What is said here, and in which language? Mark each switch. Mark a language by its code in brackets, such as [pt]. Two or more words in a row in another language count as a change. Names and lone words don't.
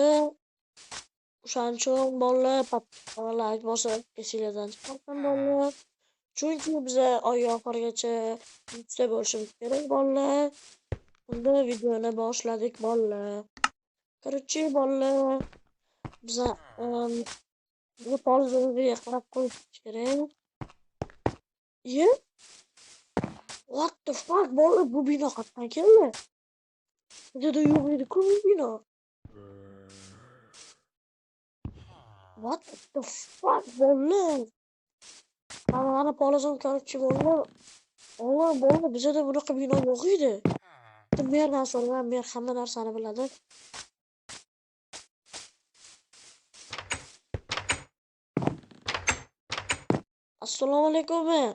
[uz] O'shaning uchun bolalar like bosib esingizdan chiqarsin bolalar. Chunki biz oy oxirigacha 100 ta bo'lishimiz kerak bolalar. Unda videoni boshladik bolalar. Короче bolalar, biz bu polizimizga qarab qo'yish kerak. [en] What the fuck [uz] bolalar, bu bino qatdan keldi? Juda yo'q edi-ku bu bino. [en] What the fuck bolalar? [uz] Mana polizim короче bolalar. Alloh bolalar, bizda bunaqa bino yo'q edi. Merdan so'rayman, mer hamma narsani biladi. Assalomu alaykum mer.